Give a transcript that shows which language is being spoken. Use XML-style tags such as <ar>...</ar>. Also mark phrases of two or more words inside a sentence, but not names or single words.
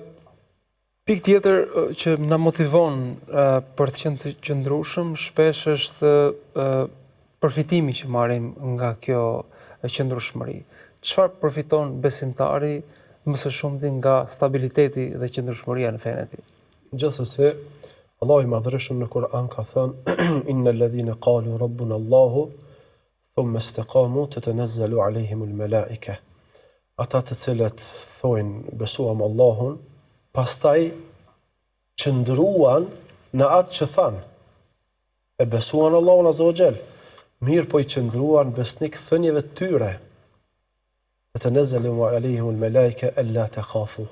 <sq>Pikë tjetër që na motivon për të qenë të qëndrueshëm shpesh është përfitimi që marrim nga kjo qëndrueshmëri. Çfarë përfiton besimtari më së shumti nga stabiliteti dhe qëndrueshmëria në fenë e tij? Gjithsesi, Allahu i Madhërisht në Kur'an ka thënë</sq> <ar>إن الذين قالوا ربنا الله ثم استقاموا تتنزل عليهم الملائكة.</ar> <sq>Ata të cilët thojnë besuam Allahun, pastaj qëndruan në atë që thanë. E besuan Allahun</sq> <ar>عز وجل,</ar> <sq>mirë po i qëndruan besnik thënieve të tyre.</sq> <ar>تتنزل عليهم الملائكة ألا تخافوا.</ar>